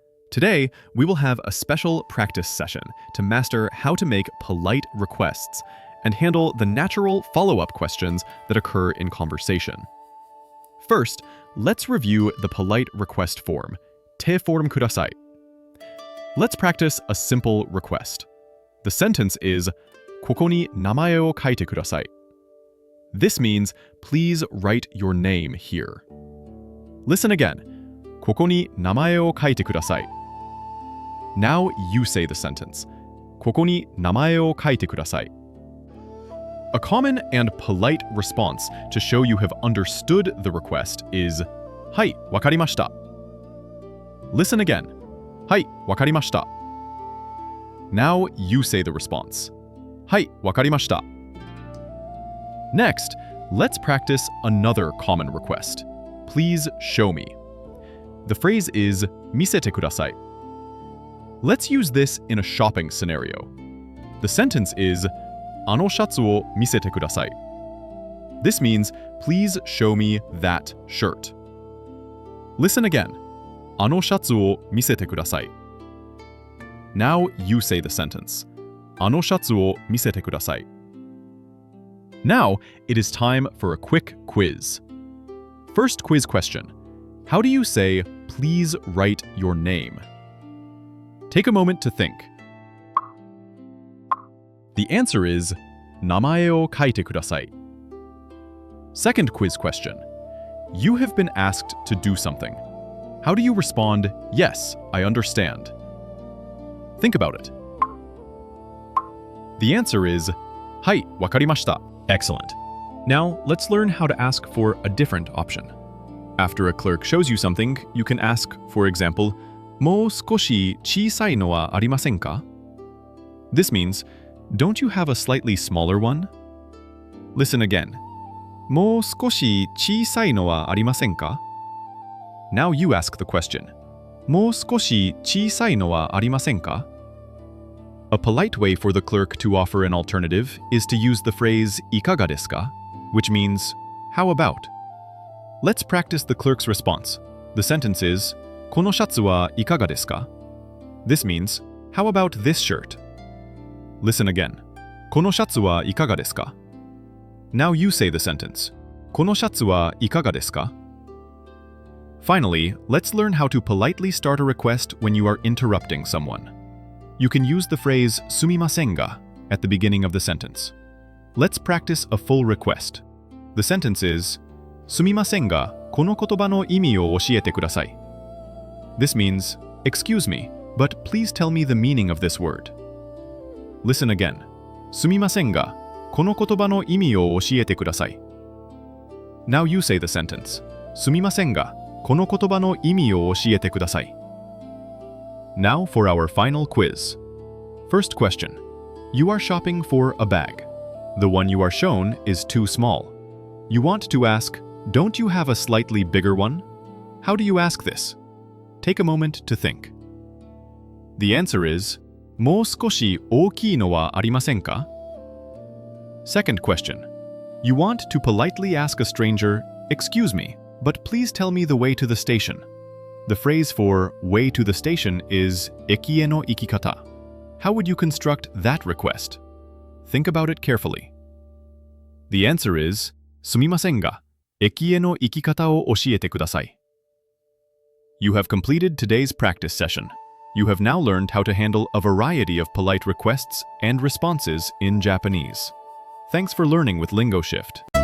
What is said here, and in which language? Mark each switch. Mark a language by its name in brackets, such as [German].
[English] Today, we will have a special practice session to master how to make polite requests and handle the natural follow-up questions that occur in conversation. First, let's review the polite request form, 手フォームください. Let's practice a simple request. The sentence is, [Japanese] ここに名前を書いてください. [English] This means, please write your name here. Listen again. [Japanese] ここに名前を書いてください. [English] Now you say the sentence. [Japanese] ここに名前を書いてください. [English] A common and polite response to show you have understood the request is, [Japanese] はい、わかりました. [English] Listen again. [Japanese] はい、わかりました. [English] Now you say the response. はい、わかりました. Next, let's practice another common request. Please show me. The phrase is [Japanese] 見せてください. [English] Let's use this in a shopping scenario. The sentence is [Japanese] あのシャツを見せてください. [English] This means please show me that shirt. Listen again. [Japanese] あのシャツを見せてください. [English] Now you say the sentence. [Japanese] あのシャツを見せてください. [English] Now it is time for a quick quiz. First quiz question. How do you say, please write your name? Take a moment to think. The answer is, [Japanese] 名前を書いてください. [English] Second quiz question. You have been asked to do something. How do you respond, yes, I understand? Think about it. The answer is, [Japanese] はい、わかりました. [English] Excellent. Now, let's learn how to ask for a different option. After a clerk shows you something, you can ask, for example, [Japanese] もう少し小さいのはありませんか? [English] This means, don't you have a slightly smaller one? Listen again. [Japanese] もう少し小さいのはありませんか? [English] Now you ask the question. [Japanese] もう少し小さいのはありませんか? [English] A polite way for the clerk to offer an alternative is to use the phrase [Japanese] いかがですか? [English] Which means, how about? Let's practice the clerk's response. The sentence is, [Japanese] このシャツはいかがですか? [English] This means, how about this shirt? Listen again. [Japanese] このシャツはいかがですか? [English] Now you say the sentence. [Japanese] このシャツはいかがですか? [English] Finally, let's learn how to politely start a request when you are interrupting someone. You can use the phrase [Japanese] すみませんが [English] at the beginning of the sentence. Let's practice a full request. The sentence is, [Japanese] すみませんが、この言葉の意味を教えてください. [English] This means, excuse me, but please tell me the meaning of this word. Listen again. [Japanese] すみませんが、この言葉の意味を教えてください. [English] Now you say the sentence. [Japanese] すみませんが、この言葉の意味を教えてください. [English] Now for our final quiz. First question. You are shopping for a bag. The one you are shown is too small. You want to ask, don't you have a slightly bigger one? How do you ask this? Take a moment to think. The answer is, [Japanese] もう少し大きいのはありませんか? [English] Second question. You want to politely ask a stranger, excuse me, but please tell me the way to the station. The phrase for way to the station is [Japanese] 駅への行き方. [English] How would you construct that request? Think about it carefully. The answer is, [Japanese] すみませんが、駅への行き方を教えてください. [English] You have completed today's practice session. You have now learned how to handle a variety of polite requests and responses in Japanese. Thanks for learning with LingoShift.